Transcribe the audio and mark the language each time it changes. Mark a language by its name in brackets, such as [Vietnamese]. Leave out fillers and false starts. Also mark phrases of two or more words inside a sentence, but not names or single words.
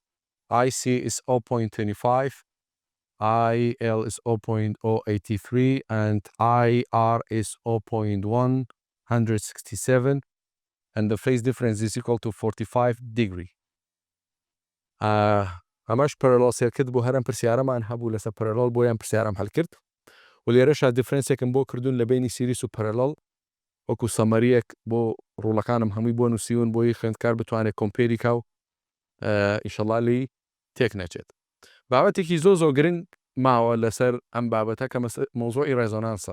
[English] IC is 0.25, IL is 0.083, and IR is 0.167, and the phase difference is equal to 45 degree. [Central Kurdish] ئەمەش [English] parallel circuit [Central Kurdish] بۆ هەرم پرسیارەمان هەبوو لەسەر parallel بۆیان پرسیارم هەڵ کرد. و لێرەشا دیفرەنسێکم بۆ کردوون لە بینی سیریس و parallel وەکو سەمەریەک بۆ ڕوڵەکانم هەمووی بۆ نووسیون بۆی خوێندکار بتوانێت کۆمپێری کا و ئینشەڵڵا لی تێک نەچێت. بابەتێکی زۆ گرنگ ماوە لەسەر ئەم بابەتە کە مۆزۆی ڕێزۆنانسە.